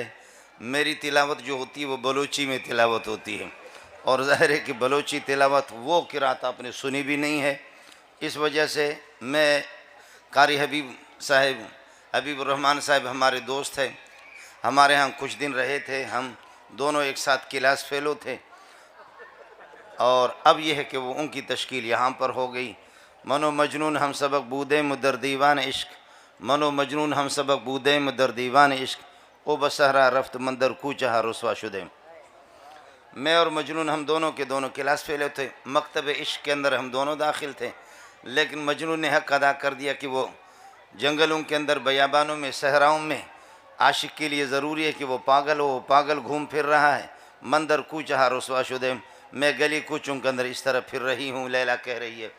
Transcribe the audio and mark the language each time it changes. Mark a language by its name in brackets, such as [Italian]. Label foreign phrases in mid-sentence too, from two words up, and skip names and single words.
[Urdu] میری تلاوت جو ہوتی ہے وہ بلوچی میں تلاوت ہوتی ہے، اور ظاہر ہے کہ بلوچی تلاوت وہ قرات آپ نے سنی بھی نہیں ہے، اس وجہ سے میں قاری حبیب الرحمن صاحب ہمارے دوست ہیں، ہمارے ہاں کچھ دن رہے تھے، ہم دونوں ایک ساتھ [English] class fellow [Urdu] تھے، اور اب یہ ہے کہ وہ ان کی تشکیل یہاں پر ہو گئی۔ [Persian] منو مجنون ہم سبق بودیم در دیوان عشق، منو مجنون ہم سبق بودیم در دیوان عشق، او بصحرا رفت مندر کوچہ رسوا شدیم۔ [Urdu] میں اور مجنون ہم دونوں کے دونوں [English] class fellow [Urdu] تھے، مکتب عشق کے اندر ہم دونوں داخل تھے، لیکن مجنون نے حق ادا کر دیا کہ وہ جنگلوں کے اندر، بیابانوں میں، صحراؤں میں عاشق کے لیے ضروری ہے کہ وہ پاگل ہو، وہ پاگل گھوم پھر رہا ہے، [Persian] مندر کوچہ رسوا شدیم، [Urdu] میں گلی کوچوں کے اندر اس طرح پھر رہی ہوں، لیلا کہہ رہی ہے۔